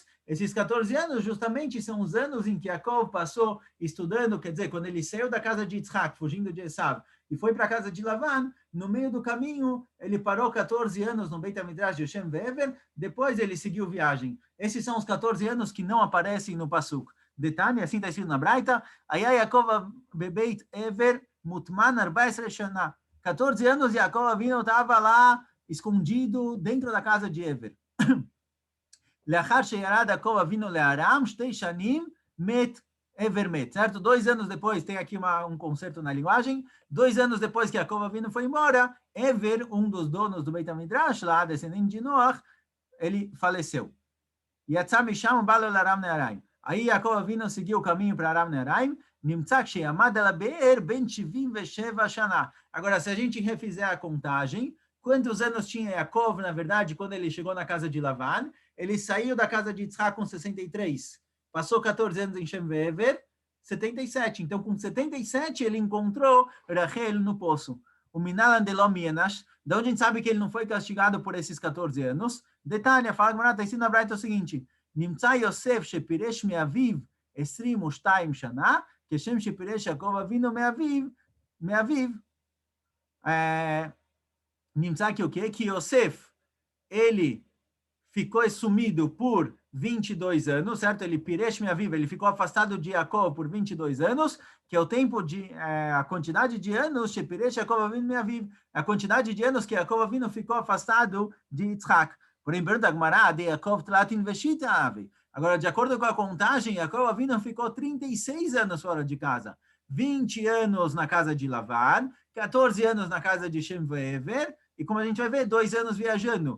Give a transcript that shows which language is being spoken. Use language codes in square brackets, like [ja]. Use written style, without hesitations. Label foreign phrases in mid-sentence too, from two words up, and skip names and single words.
[pt] Esses 14 anos justamente são os anos em que Yaakov passou estudando, quer dizer, quando ele saiu da casa de Yitzhak, fugindo de Esav, e foi para a casa de Lavan, no meio do caminho, ele parou 14 anos no Beit HaMidrash de Shem Ve'ever, depois ele seguiu viagem. Esses são os 14 anos que não aparecem no Pasuk. Detalhe, assim está escrito na Braita, [he] היה יעקב בבית עבר מוטמן 14 שנה. [pt] 14 anos Yaakov Avinu estava lá, escondido, dentro da casa de Ever. [he] לאחר שירד יעקב אבינו לארם, 2 שנים מת Ever met, [pt] certo? 2 anos depois, tem aqui conserto na linguagem, 2 anos depois que Yaakov Avinu foi embora, Ever, um dos donos do Beit HaMidrash, lá, descendente de Noach, ele faleceu. [he] יצא משם ובא לו לארם נהריים. [pt] Aí Yaakov Avinu seguiu o caminho para Aram Neharaim, [he] נמצא כשיעמד על הבאר בן 77 שנה. [pt] Agora, se a gente refizer a contagem, quantos anos tinha Yaakov, na verdade, quando ele chegou na casa de Lavan? Ele saiu da casa de Yitzhak com 63. Passou 14 anos em Shem Ve'ever, 77. Então, com 77, ele encontrou Rachel no poço. [arc] ומנלן דלא איענש, [pt] de onde a gente sabe que ele não foi castigado por esses 14 anos. Detalhe, fala que está escrito na Braita o seguinte, [he] נמצא יוסף שפירש מאביו 22 שנה, כשם שפירש יעקב אבינו מאביו. [pt] נמצא que o quê? Que Yosef, ele ficou sumido por 22 anos, certo? Ele [he] פירש מאביו, [pt] ele ficou afastado de Yaakov por 22 anos, que é o tempo de, a quantidade de anos, [he] שפירש יעקב אבינו מאביו, [pt] a quantidade de anos que Yaakov Avinu ficou afastado de Yitzhak. Porém, pergunta a Gemara, de Yaakov [arc] תלתין ושיתא הוו. [pt] Agora, de acordo com a contagem, Yaakov Avinu ficou 36 anos fora de casa. 20 anos na casa de Lavan, 14 anos na casa de Shem Ve'ever, e como a gente vai ver, 2 anos viajando.